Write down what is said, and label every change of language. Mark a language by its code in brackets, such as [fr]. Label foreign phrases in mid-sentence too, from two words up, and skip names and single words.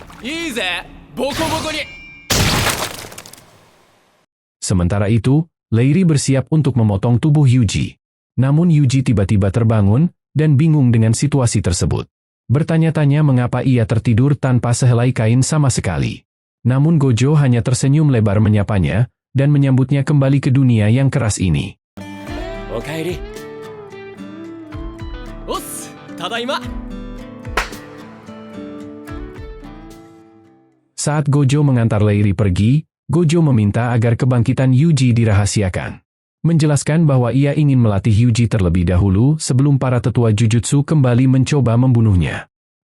[id] Sementara itu, Leiri bersiap untuk memotong tubuh Yuji. Namun Yuji tiba-tiba terbangun, dan bingung dengan situasi tersebut. Bertanya-tanya mengapa ia tertidur tanpa sehelai kain sama sekali. Namun Gojo hanya tersenyum lebar menyapanya, dan menyambutnya kembali ke dunia yang keras ini. [ja] Okaeri. 押忍、ただいま. [id] Saat Gojo mengantar Leiri pergi, Gojo meminta agar kebangkitan Yuji dirahasiakan. Menjelaskan bahwa ia ingin melatih Yuji terlebih dahulu sebelum para tetua Jujutsu kembali mencoba membunuhnya.